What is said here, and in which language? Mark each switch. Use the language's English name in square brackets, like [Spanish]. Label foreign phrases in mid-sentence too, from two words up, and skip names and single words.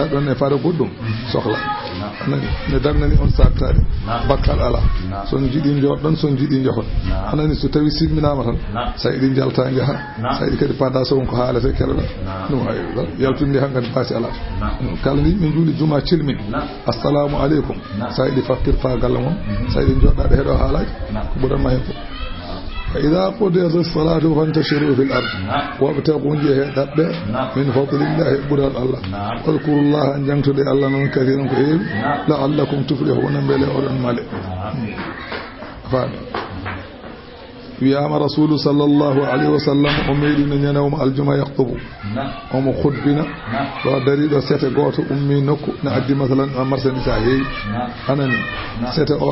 [Fula] ɗon e fara goɗɗum sohla anani ne darnani on sattade bakkal ala son jiiɗi joɗɗon son jiiɗi jahon anani so tawi silminama tan sa iɗi jalta jaaha sa iɗi kadi pada sowon ko haalete keɗoɗa ɗum hay yaltude han kadi baati ala kala ni yimɓe juuli juma cilmini [Arabic] assalamu aleykum [Fula] sa iɗi fattirta galle mon sa iɗi joɗɗaɗe heeɗo haalaji ko ɓuranma hen fof [Arabic] fa ida qudiyat salatu fantashiru fil ard wabtagu [Fula] jeehe ɗaɓɓe [Arabic] min fadlillahi [Fula] ɓural Allah wadkurullaha jangtude Allah noon kadiran ko heewi [Arabic] la'allakum tuflihuna [Fula] beele oɗon male faami wiyama [Arabic] rasulu sallllahu alayhi wa [Fula] sallam o meeɗino ñanawma aljuma yaktubu omo khutbina ɗo dariɗo sete goto ummi nokku ne addi masalan marchandise ha heewi anani sete o